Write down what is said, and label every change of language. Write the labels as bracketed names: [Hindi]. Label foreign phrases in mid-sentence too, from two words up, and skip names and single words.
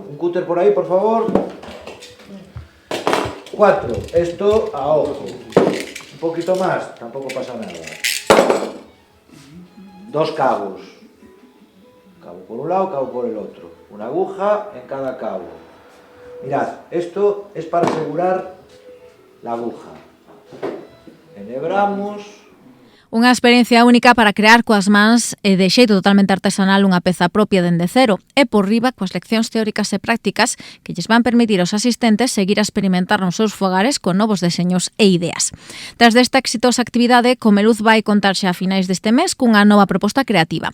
[Spanish] Un cúter por ahí, por favor. 4, esto a ojo, un poquito más, tampoco pasa nada. 2 cabos, cabo por un lado, cabo por el otro, una aguja en cada cabo. Mirad, esto es para asegurar la aguja. Enhebramos. [Galician] Unha experiencia única para crear coas mans e de xeito totalmente artesanal unha peza propia dende cero e por riba coas leccións teóricas e prácticas que lles van permitir aos asistentes seguir a experimentar nos seus fogares con novos deseños e ideas. Tras desta exitosa actividade, Comeluz vai contar xa a finais deste mes cunha nova proposta creativa.